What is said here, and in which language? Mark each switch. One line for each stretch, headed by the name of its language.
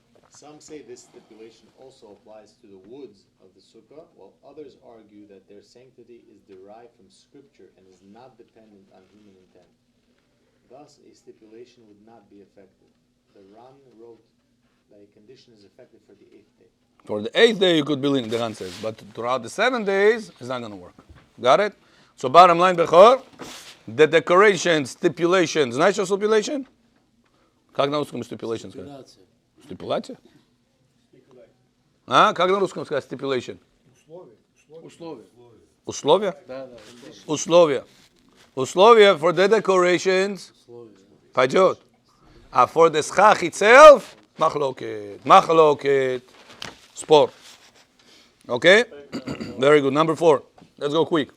English: Some say this stipulation also applies to the woods of the sukkah, while others argue that their sanctity is derived from scripture and is not dependent on human intent. Thus, a stipulation would not be effective. The Ran wrote that a condition is effective for the 8th day. For the 8th day, you could believe the Ran says. But throughout the 7 days, it's not going to work. Got it? So bottom line, Bechor, the decoration, stipulations.
Russian: Знаешь, что
English: stipulation?
Russian: Как на русском stipulation сказать? Стипуляция. Стипуляция? А? Как на русском сказать
English: stipulation?
Russian: Условия. Условия? Да, да. Условия.
English: Условия for the decorations
Russian: Условия. пойдет.
English: А for the schach itself, מחלוקת. מחלוקת. Spor. Okay? Very good. Number 4. Let's go quick.